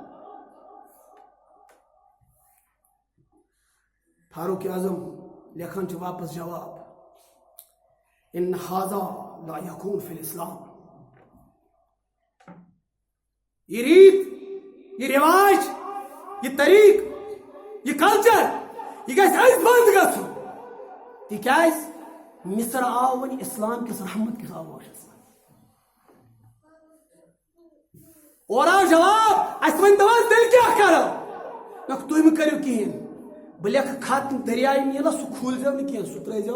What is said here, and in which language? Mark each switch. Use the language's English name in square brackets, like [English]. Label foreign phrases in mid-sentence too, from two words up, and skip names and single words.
[Kashmiri] فاروق اعظم لیکھان چھِ واپس جواب [Arabic] ان هذا لا يكون في الاسلام [Kashmiri] یہ ریت یہ رواج یہ طریق یہ کلچر یہ گژھِ اَسہِ بنٛد گژھُن تِکیٛازِ مصر آو وۄنۍ اسلام کِس رحمت کِس آغوشس اور آو جواب اَسہِ ؤنۍتو حظ تیٚلہِ کیٛاہ کرو دوٚپُکھ تُہۍ مہٕ کٔرِو کِہیٖنۍ بہٕ لیکھٕ خط دریایہِ نیٖلس سُہ کھوٗلزیو نہٕ کینٛہہ سُہ ترٲیزیو